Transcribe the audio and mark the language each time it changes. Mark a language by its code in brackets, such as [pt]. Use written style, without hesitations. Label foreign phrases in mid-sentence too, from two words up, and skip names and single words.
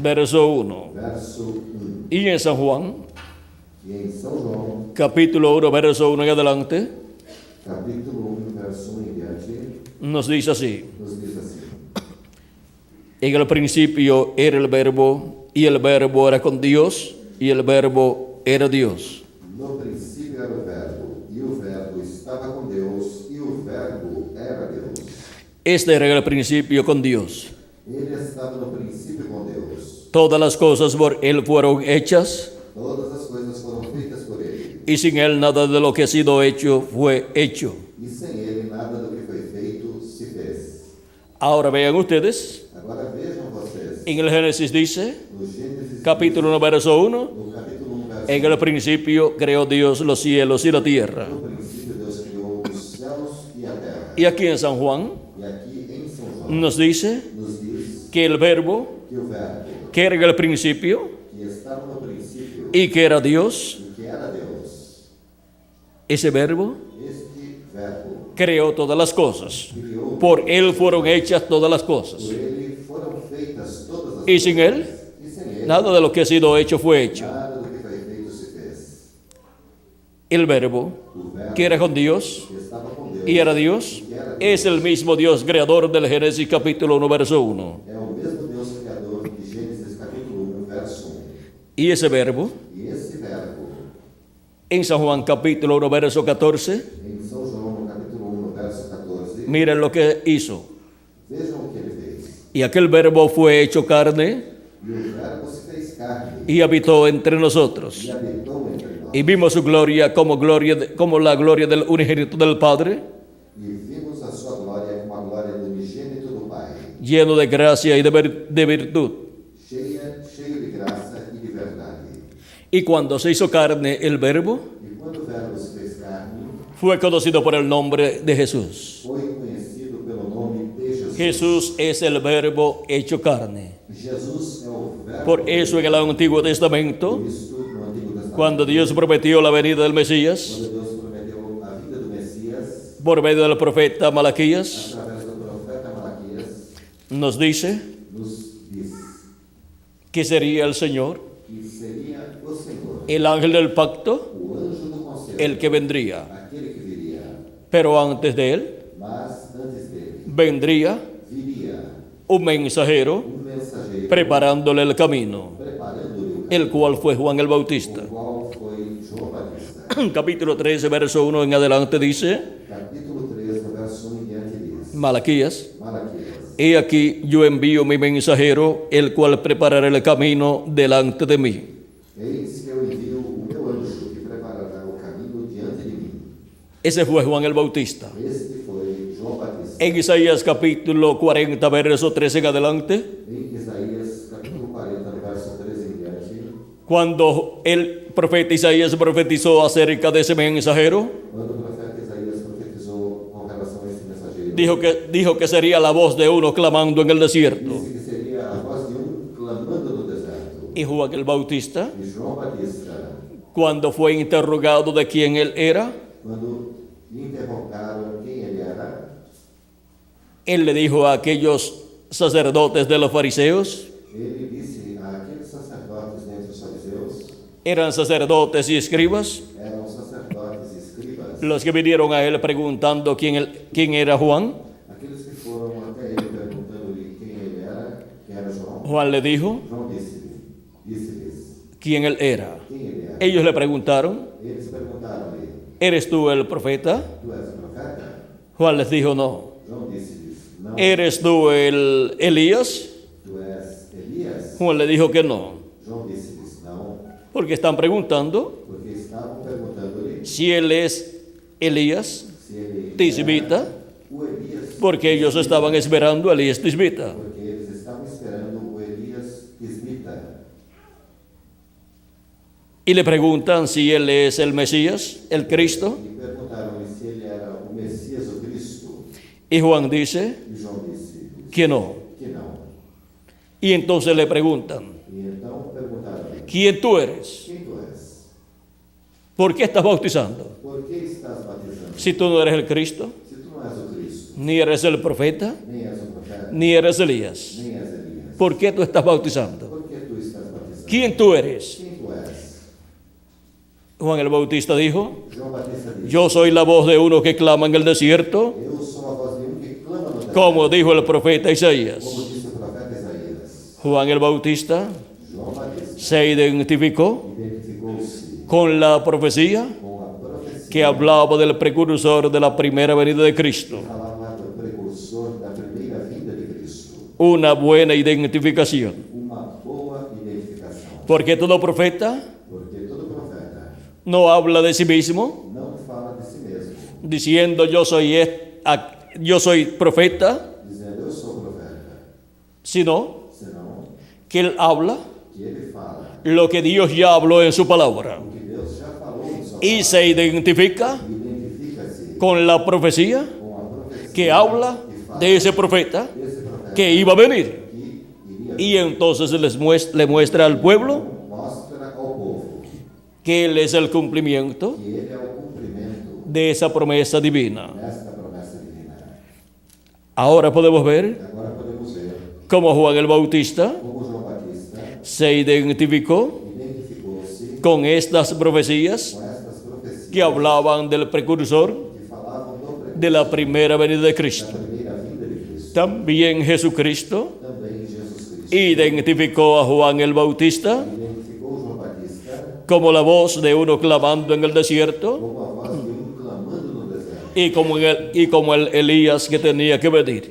[es] verso 1. [pt] verso 1. [es] Y en San Juan, [pt] E em São João, [es] capítulo 1, verso 1 en adelante, [pt] capítulo 1, verso 1 em diante, [es] nos dice así. [pt] nos diz assim: [es] En el principio era el verbo, y el verbo era con Dios, y el verbo era Dios. [pt] No princípio era o verbo estava com Deus, e o verbo era Deus. [es] Este era el principio con Dios. [pt] Ele estava no princípio com Deus. [es] Todas las cosas por Él fueron hechas, [pt] Todas as coisas foram feitas por Ele, [es] y sin Él nada de lo que ha sido hecho fue hecho. [pt] e sem Ele nada do que foi feito se fez. [es] Ahora vean ustedes, [pt] Agora vejam vocês, [es] en el Génesis dice, [pt] no Gênesis, [es] capítulo 1, verso 1, [pt] no capítulo 1, verso [es] en el principio creó Dios los cielos y la tierra. [pt] 1, no princípio Deus criou os céus e a terra. [es] Y aquí en San Juan [pt] E aqui em São João [es] nos dice [pt] nos diz [es] que el verbo, [pt] que o verbo, [es] que era en el principio [pt] que estava no princípio [es] y que era Dios, [pt] e que era Deus, [es] ese verbo [pt] este verbo [es] creó todas las cosas. [pt] criou, [es] Por Él fueron hechas todas las cosas. [pt] por Ele foram feitas todas as [es] Y sin Él, [pt] e sem Ele [es] nada de lo que ha sido hecho fue hecho. [pt] nada do que foi feito se fez. [es] El verbo, [pt] O verbo [es] que era con Dios [pt] que estava com Deus [es] y era Dios, es el mismo Dios creador del Génesis capítulo 1, verso 1. [pt] é o mesmo Deus criador de Gênesis capítulo 1, verso 1. [es] Y ese verbo, [pt] E esse verbo, [es] en San Juan capítulo 1, verso 14, [pt] em São João, no capítulo 1, verso 14, [es] miren lo que hizo. [pt] vejam o que ele fez. [es] Y aquel verbo fue hecho carne [pt] E o verbo se fez carne [es] y habitó entre nosotros. [pt] e habitou entre nós. [es] Y vimos su gloria como la gloria del unigénito del Padre, [pt] E vimos a sua glória como a glória do unigênito do Pai, [es] lleno de gracia y de virtud. [pt] cheio de graça e de verdade. [es] Y cuando se hizo carne el verbo, [pt] E quando o verbo se fez carne, [es] fue conocido por el nombre de Jesús. [pt] foi conhecido pelo nome de Jesus. [es] Jesús es el verbo hecho carne. [pt] Jesus é o verbo. [es] Por eso en el Antiguo Testamento, [pt] Cristo no Antigo Testamento, [es] cuando Dios prometió la venida del Mesías, [pt] quando Deus prometeu a vida do Messias, [es] por medio del profeta Malaquías, [pt] através do profeta Malaquias, [es] nos dice [pt] nos diz [es] que sería el Señor, [pt] que seria o Senhor, [es] el ángel del pacto, [pt] o anjo do conselho, [es] el que vendría. [pt] aquele que viria. [es] Pero antes de él [pt] Mas antes dele, [es] vendría [pt] viria [es] un mensajero [pt] mensageiro, [es] preparándole el camino, [pt] preparando-lhe o [es] el cual fue Juan el Bautista. [pt] qual foi João Batista. [es] Capítulo 13, verso 1 en adelante dice, [pt] Capítulo 3, no verso 1 em diante diz, [es] Malaquías, [pt] Malaquias, [es] he aquí yo envío mi mensajero, el cual preparará el camino delante de mí. [pt] eis que eu envio o meu anjo que preparará o caminho diante de mim. [es] Ese fue Juan el Bautista. [pt] Este foi João Batista. [es] En Isaías capítulo 40, verso 13 en adelante, [pt] Em Isaías, capítulo 40, no verso 13 em diante, [es] cuando el profeta Isaías profetizó acerca de ese mensajero, [pt] quando o profeta Isaías profetizou com relação a esse mensageiro, [es] dijo que sería la voz de uno clamando en el desierto. [pt] disse que seria a voz de clamando no deserto. [es] Y Juan el Bautista, [pt] E João Batista, [es] cuando fue interrogado de quién él era, [pt] quando lhe interrogaram quem ele era, [es] él le dijo a aquellos sacerdotes de los fariseos, [pt] ele disse a aqueles sacerdotes dentre os fariseus, [es] eran sacerdotes y escribas, [pt] eram sacerdotes e escribas, [es] los que vinieron a él preguntando quién era Juan. [pt] aqueles que foram até ele perguntando-lhe quem ele era, que era João. [es] Juan le dijo [pt] João disse-lhes [es] quién él era. [pt] quem ele era. [es] Ellos le preguntaron, [pt] Eles perguntaram-lhe, [es] ¿eres tú el profeta? [pt] tu és o profeta? [es] Juan les dijo, no. [pt] João disse-lhes, não, [es] ¿Eres tú el Elías? [pt] tu és Elias? [es] Juan le dijo que no, [pt] João disse-lhes, não, [es] porque están preguntando [pt] porque estavam perguntando-lhe [es] si él es Elías [pt] se ele tisbita, era o Elias, [es] porque ellos estaban esperando a Elías tisbita. [pt] porque eles estavam esperando o Elias Tisbita. [es] Y le preguntan si él es el Mesías, el Cristo. [pt] E perguntaram-lhe se ele era o Messias, o Cristo. [es] Y Juan dice [pt] E João disse [es] que no. [pt] que não. [es] Y entonces le preguntan, [pt] E então perguntaram-lhe, [es] ¿quién tú eres? [pt] quem tu és? [es] ¿Por qué estás bautizando? [pt] Por que estás batizando? [es] Si tú no eres el Cristo, [pt] Se tu não és o Cristo, [es] ni eres el profeta, [pt] nem és o profeta, [es] ni eres Elías. [pt] nem és Elias. [es] ¿Por qué tú estás bautizando? [pt] Por que tu estás batizando? [es] ¿Quién tú eres? [pt] Quem tu és? [es] Juan el Bautista dijo, [pt] João Batista disse: [es] yo soy la voz de uno que clama en el desierto, [pt] Eu sou a voz de que clama no deserto, [es] como dijo el profeta Isaías. [pt] como disse o profeta Isaías. [es] Juan el Bautista [pt] João Batista [es] se identificó [pt] identificou-se [es] con la profecía [pt] com a profecia [es] que hablaba del precursor de la primera venida de Cristo. [pt] falava do precursor da primeira vinda de Cristo. [es] Una buena identificación. [pt] Uma boa identificação. [es] Porque todo profeta [pt] Porque todo profeta [es] no habla de sí mismo [pt] não fala de si mesmo, [es] diciendo yo soy profeta, [pt] dizendo eu sou profeta, [es] sino [pt] senão [es] que él habla [pt] que ele fala [es] lo que Dios ya habló en su palabra [pt] o que Deus já falou em sua [es] y [pt] palavra. [es] se identifica [pt] Identifica-se [es] con la profecía [pt] com a profecia [es] que habla [pt] que fala [es] de ese profeta [pt] desse profeta [es] que iba a venir. [pt] que iria [es] Y entonces le muestra al pueblo [pt] mostra ao povo [es] que él es el cumplimiento [pt] que ele é o cumprimento [es] de esa promesa divina. [pt] desta promessa divina. [es] Ahora podemos ver [pt] Agora podemos ver [es] cómo Juan el Bautista [pt] como João Batista [es] se identificó [pt] identificou-se [es] con estas profecías [pt] com estas profecias [es] que hablaban del precursor [pt] que falavam do precursor [es] de la primera venida de [pt] da Cristo. primeira vinda de Cristo. [es] También Jesucristo [pt] Também Jesus Cristo [es] identificó a Juan el Bautista [pt] identificou João Batista [es] como la voz de uno clamando en el desierto [pt] como a voz de clamando no deserto [es] y como el Elías que tenía que venir.